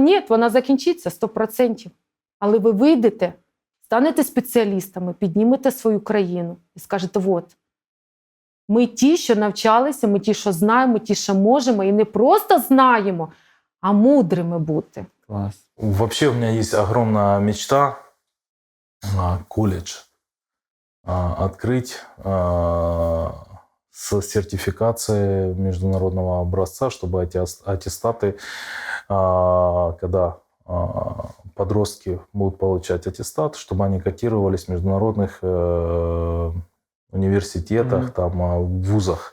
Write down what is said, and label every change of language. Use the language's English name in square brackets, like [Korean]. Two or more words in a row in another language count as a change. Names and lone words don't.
[Ukrainian] Ні, вона закінчиться 100%. Але ви вийдете, станете спеціалістами, піднімете свою країну і скажете: от, ми ті, що навчалися, ми ті, що знаємо, ті, що можемо, і не просто знаємо, а мудрими бути. [Russian] Класс. Вообще у меня есть огромная мечта колледж открыть с сертификацией международного образца, чтобы эти аттестаты, когда подростки будут получать аттестат, чтобы они котировались в международных университетах, там, вузах.